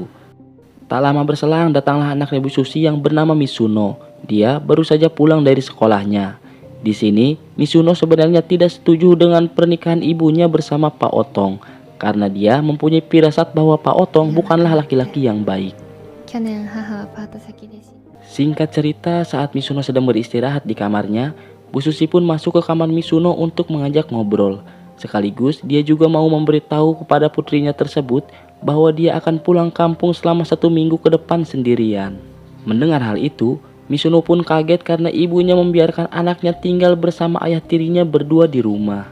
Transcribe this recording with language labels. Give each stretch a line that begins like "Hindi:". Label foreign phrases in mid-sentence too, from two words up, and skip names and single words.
Indonesian: Tak lama berselang datanglah anaknya Bu Susi yang bernama Mizuno. Dia baru saja pulang dari sekolahnya. Di sini Mizuno sebenarnya tidak setuju dengan pernikahan ibunya bersama Pak Otong karena dia mempunyai firasat bahwa Pak Otong bukanlah laki-laki yang baik.
Japanese: 去年母はパート先でした。
Indonesian: Singkat cerita, saat Mizuno sedang beristirahat di kamarnya, Bu Susi pun masuk ke kamar Mizuno untuk mengajak ngobrol. Sekaligus dia juga mau memberitahu kepada putrinya tersebut bahwa dia akan pulang kampung selama 1 minggu ke depan sendirian. Mendengar hal itu, Mizuno pun kaget karena ibunya membiarkan anaknya tinggal bersama ayah tirinya berdua di rumah.